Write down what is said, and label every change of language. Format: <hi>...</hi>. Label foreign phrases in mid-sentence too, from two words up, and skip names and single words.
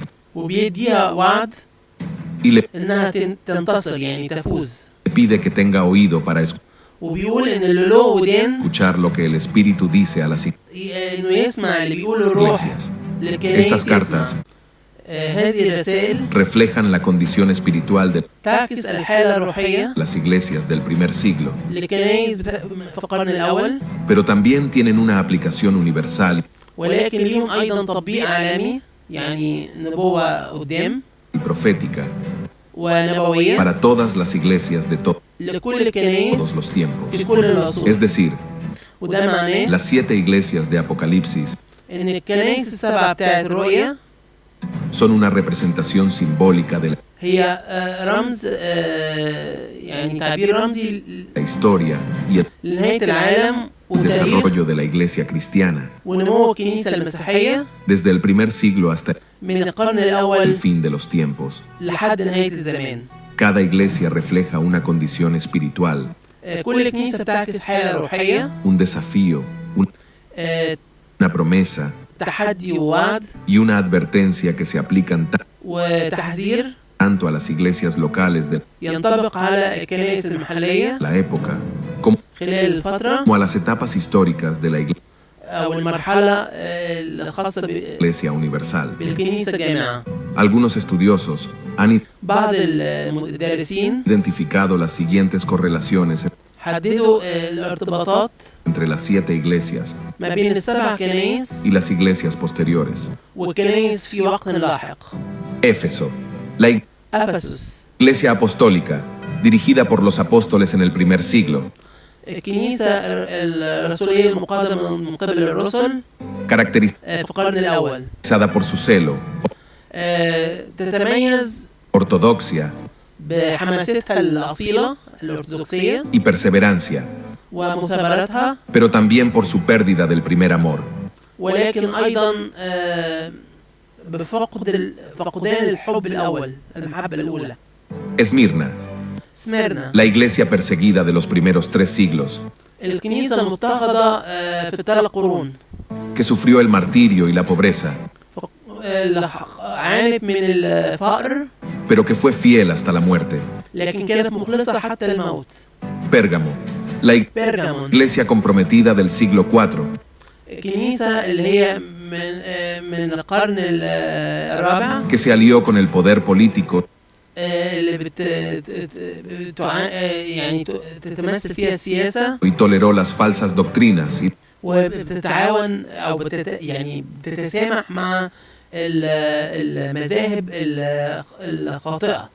<ar>وبيديها وعد</ar> <es>y le</es> <ar>إنها تنتصر، يعني تفوز،</ar> <es>pide que tenga oído para</es> <ar>وبيقول إن اللي له ودان</ar> <es>escuchar lo que el Espíritu dice a las</es> <ar>إنه يسمع اللي بيقوله الروح</ar> <es>iglesias.</es> <ar>للكنائس.</ar> <es>Estas cartas</es> <ar>هذه الرسائل</ar> <es>reflejan la condición espiritual de</es> <ar>تعكس الحالة الروحية</ar> <es>las iglesias del primer siglo,</es> <ar>للكنائس في القرن الأول،</ar> <es>pero también tienen una aplicación universal</es> <ar>ولكن ليهم أيضا تطبيق عالمي، يعني نبوة قدام</ar> <es>y profética</es> <ar>ونبوية</ar> <es>para todas las iglesias de</es> <ar>لكل الكنائس</ar> <es>todos los tiempos.</es> <ar>في كل العصور.</ar> <es>Es decir,</es> <ar>وده معناه</ar> <es>las 7 iglesias de Apocalipsis</es> <ar>إن الكنائس ال7 بتاعت الرؤية</ar> <es>son una representación simbólica de</es> <ar>هي رمز، يعني تعبير رمزي</ar> <es>la historia y el</es> <ar>لنهاية العالم وتاريخ</ar> <es>desarrollo de la iglesia cristiana,</es> <ar>ونمو الكنيسة المسيحية</ar> <es>desde el primer siglo hasta</es> <ar>من القرن</ar> <es>el</es> <ar>الأول</ar> <es>fin de los tiempos.</es> <ar>لحد نهاية الزمان.</ar> <es>Cada iglesia refleja una condición espiritual,</es> <ar>كل كنيسة بتعكس حالة روحية،</ar> <es>un desafío, una promesa</es> <ar>تحدي ووعد</ar> <es>y una advertencia que se aplican</es> <ar>وتحذير</ar> <es>tanto a las iglesias locales de</es> <ar>ينطبق على الكنائس المحلية</ar> <es>la época como</es> <ar>خلال الفترة</ar> <es>a las etapas históricas de la</es> <ar>أو المرحلة الخاصة</ar> <es>iglesia universal.</es> <ar>بالكنيسة الجامعة.</ar> <es>Algunos estudiosos han</es> <ar>بعض المدرسين</ar> <es>identificado las siguientes correlaciones</es> <ar>حددوا الارتباطات</ar> <es>entre las 7 iglesias</es> <ar>ما بين السبع كنائس</ar> <es>y las iglesias posteriores.</es> <ar>والكنائس في وقت لاحق.</ar> <es>Éfeso, la</es> <ar>أفسس</ar> <es>iglesia apostólica, dirigida por los apóstoles en el primer siglo,</es> <ar>الكنيسة الرسولية المقدمة من قبل الرسل</ar> <es>caracterizada</es> <ar>في القرن الأول.</ar> <es>por su celo,</es> <ar>تتميز</ar> <es>ortodoxia</es> <ar>بحماستها الأصيلة الأرثوذكسية</ar> <es>y perseverancia,</es> <ar>ومثابرتها،</ar> <es>pero también por su pérdida del primer amor.</es> <ar>ولكن أيضا فقدان الحب الأول، المحبة الأولى.</ar> <es>Esmirna,</es> <ar>سميرنا</ar> <es>la iglesia perseguida de los primeros 3 siglos,</es> <ar>الكنيسة المضطهدة في الثلاث قرون،</ar> <es>que sufrió el martirio y la pobreza,</es> <ar>عانت من الفقر</ar> <es>pero que fue fiel hasta la muerte.</es> <ar>لكن كانت مخلصة حتى الموت.</ar> <es>Pérgamo, la</es> <ar>بيرغامون</ar> <es>iglesia comprometida del siglo IV,</es> <ar>الكنيسة اللي هي من القرن الرابع،</ar> <es>que se alió con el poder político</es> <ar>اللي يعني تتمثل فيها السياسة</ar> <es>y toleró las falsas doctrinas y</es> <ar>وبتتعاون أو يعني بتتسامح مع المذاهب الخاطئة</ar>